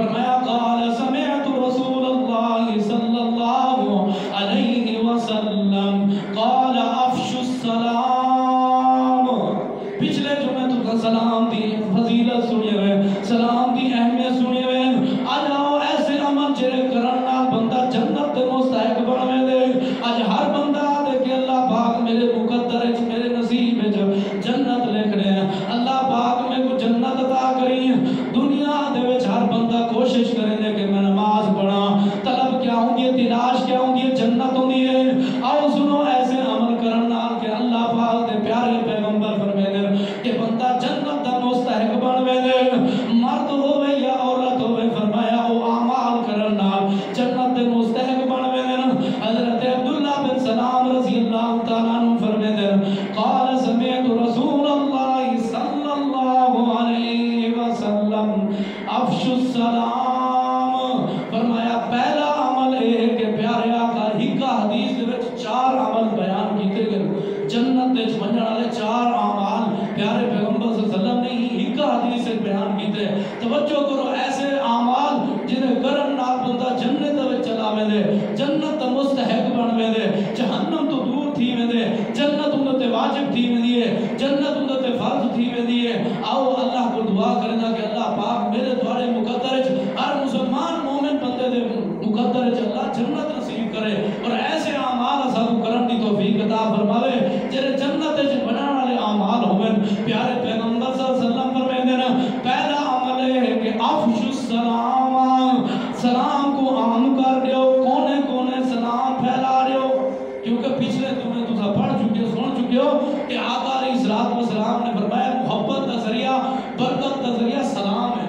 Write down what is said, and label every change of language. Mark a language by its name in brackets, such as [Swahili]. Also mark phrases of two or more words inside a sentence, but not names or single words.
[Arabic] فرمایا قال سمعت رسول اللہ صلی اللہ علیہ وسلم قال افشوا السلام. [Saraiki] پچھلے جمعے تو سلام دی فضیلت سنی ہوئے, سلام دی اہمیت سنی ہوئے. آج آؤ ایسے عمل جڑے کرن نال بندہ جنت دے مستحق بنوے دے. آج ہر بندہ دے کہ اللہ پاک میرے مقدر وچ میرے نصیب وچ جنت لکھ رہے ہیں, اللہ پاک میں کو جنت عطا کری. دنیا دے وچ ہر بندہ کوشش کرے دے کہ میں نماز پڑھاں, طلب کیا ہوندی ہے, تلاش کیا ہوندی ہے, جنت ہوندی ہے. آؤ سنو ایسے عمل کرن نال کہ اللہ پاک دے پیارے پیغمبر فرمائے دے کہ بندہ جنت دا مستحق بنوے دے. مرد ہوئے یا عورت ہوئے, فرمایا او اعمال کرن نال جنت دے مستحق بنوے دے. حضرت عبداللہ بن سلام [Arabic] رضی اللہ تعالیٰ عنہ [Saraiki] فرمائے دے [Arabic] قال سمعت رسول اللہ صلی اللہ علیہ وسلم افشوا السلام. [Saraiki] فرمایا پہلا عمل ہے کہ پیارے آقا ہکا حدیث دے وچ 4 عمل بیان کیتے گئے. جنت وچ ونجن والے 4 اعمال پیارے پیغمبر [Arabic] صلی اللہ علیہ وسلم [Saraiki] نے ہکا حدیث سے بیان کیتے. توجہ کرو, ایسے اعمال جنہیں کرن نال بندہ جنت وچ چلاوے دے, جنت دا مستحق بنوے دے, جہنم تو دور تھی ویندے, جنت اندر تے واجب تھی ویندی ہے, جنت اندر تے فرض تھی ویندی ہے. آؤ اللہ کو دعا کرنا کہ اللہ پاک میرے دوارے مقدر وچ ہر مسلمان مومن بندے دے مقدر وچ اللہ جنت نصیب کرے, اور ایسے اعمال اساں کو کرن دی توفیق عطا فرماوے جڑے جنت وچ بنان والے اعمال ہوون. پیارے پیغمبر [Arabic] صلی اللہ علیہ وسلم [Saraiki] فرماتے ہیں پہلا عمل ہے کہ [Arabic] افشوا السلام, [Saraiki] سلام کو عام کر دیو, کونے کونے سلام پھیلا دیو. [Urdu] کیونکہ پچھلے تمہیں تو پڑھ چکے ہو, سن چکے ہو کہ آقا [Arabic] علیہ السلام [Urdu] نے فرمایا محبت کا ذریعہ, برکت کا ذریعہ سلام ہے.